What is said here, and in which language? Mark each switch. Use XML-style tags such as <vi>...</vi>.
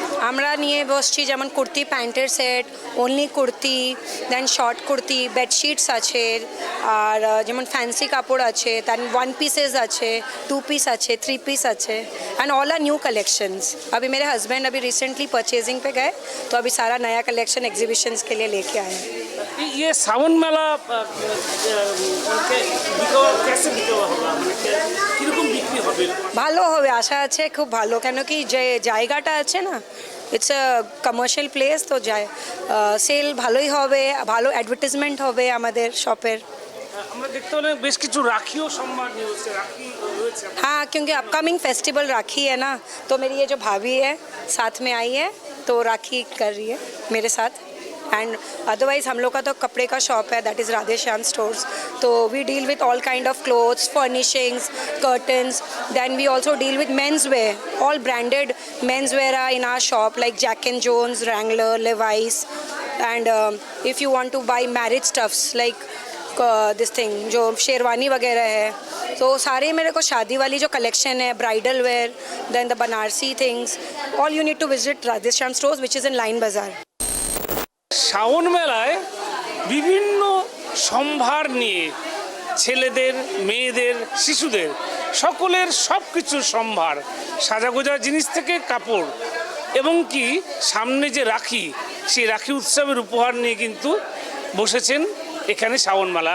<bn>আমরা নিয়ে বসছি যেমন কুর্তি, প্যান্টের সেট, ওনলি কুর্তি, দেন শর্ট কুর্তি, বেডশিটস আছে, আর যেমন ফ্যান্সি কাপড় আছে, দেন 1 पीसेस আছে, 2 पीस আছে, 3 पीस আছে,</bn> <en>And all are new collections.</en> <hi>अभी मेरे हस्बैंड अभी रिसेंटली परचेजिंग पे गए तो अभी सारा नया कलेक्शन एग्जीबिशंस के लिए लेके आए हैं। ये श्रावण मेला कैसे बिकवा होगा,</hi> <bn>কিরকম বিক্রি হবে? ভালো হবে আশা আছে, খুব ভালো, কেন কি যে জায়গাটা আছে না,</bn> <en>it's a commercial place,</en> <bn>তো যায় সেল ভালোই হবে, ভালো অ্যাডভার্টাইজমেন্ট হবে আমাদের শপের। আমরা দেখতে পেলাম বেশ কিছু রাখিও সম্মান নিয়েছে, রাখি রয়েছে।</bn> <hi>हाँ, क्योंकि अपकमिंग फेस्टिवल राखी है ना, तो मेरी ये जो भाभी है साथ में आई है तो राखी कर रही है मेरे साथ।</hi> <en>and otherwise</en> <hi>हम लोग का तो कपड़े का शॉप है,</hi> <en>that is Radhe Shyam stores, तो we deal with all kind of clothes, furnishings, curtains, then we also deal with men's wear, all branded men's wear are in our shop like Jack and Jones, Wrangler, Levi's, and if you want to buy marriage stuffs like this thing जो शेरवानी वगैरह है,</en> <hi>तो सारे मेरे को शादी वाली जो कलेक्शन है,</hi> <en>Bridal wear, then the Banarasi things, all you need to visit Radhe Shyam stores which is in Line Bazar.</en> <bn>শ্রাবণ মেলায় বিভিন্ন সম্ভার নিয়ে ছেলেদের, মেয়েদের, শিশুদের সকলের সব কিছুর সম্ভার, সাজাগোজা জিনিস থেকে কাপড়, এবং কি সামনে যে রাখি, সেই রাখি উৎসবের উপহার নিয়ে কিন্তু বসেছেন এখানে শ্রাবণ মেলা।</bn>